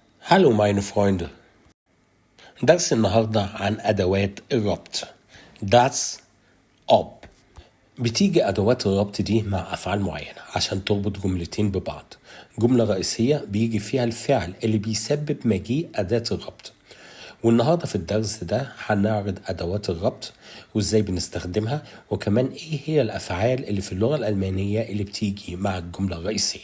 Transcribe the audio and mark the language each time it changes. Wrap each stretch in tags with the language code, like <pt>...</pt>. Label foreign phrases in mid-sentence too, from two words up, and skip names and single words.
<de>هالو meine Freunde.</de> <ar>درس النهاردة عن أدوات الربط.</ar> <de>das ob.</de> <ar>بتيجي أدوات الربط دي مع أفعال معينة عشان تربط جملتين ببعض. جملة رئيسية بيجي فيها الفعل اللي بيسبب مجيء أداة الربط. والنهاردة في الدرس ده هنعرض أدوات الربط وإزاي بنستخدمها، وكمان إيه هي الأفعال اللي في اللغة الألمانية اللي بتيجي مع الجملة الرئيسية.</ar>